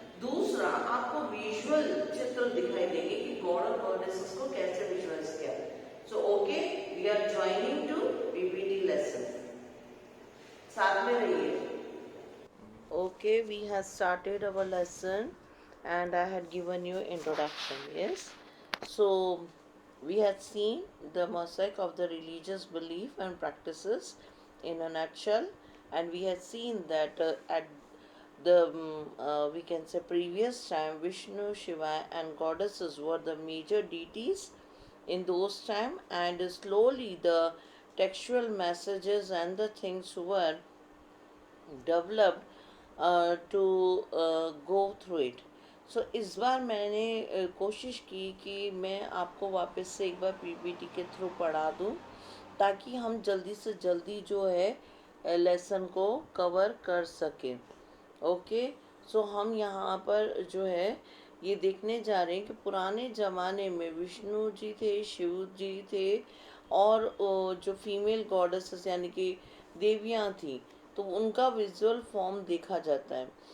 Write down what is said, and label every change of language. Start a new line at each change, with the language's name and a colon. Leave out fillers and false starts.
Hindi: दूसरा, आपको विजुअल चित्र दिखाई देंगे कि गॉड और गॉडेसेस को कैसे विजुअलाइज किया।
English: so okay, we are joining to PPT lesson,
Hindi: साथ में रहिए।
English: Okay, we have started our lesson and I had given you introduction. Yes, so we had seen the mosaic of the religious belief and practices in a nutshell, and we had seen that at the we can say previous time Vishnu, Shiva and goddesses were the major deities in those time, and slowly the textual messages and the things were developed to go through it.
Hindi: सो इस बार मैंने कोशिश की कि मैं आपको वापस से एक बार पीपीटी के थ्रू पढ़ा दूं ताकि हम जल्दी से जल्दी जो है लेसन को कवर कर सकें। ओके, सो हम यहाँ पर जो है ये देखने जा रहे हैं कि पुराने ज़माने में विष्णु जी थे, शिव जी थे, और जो फीमेल गॉडेसेस यानी कि देवियाँ थी, तो उनका विजुअल फॉर्म देखा जाता है।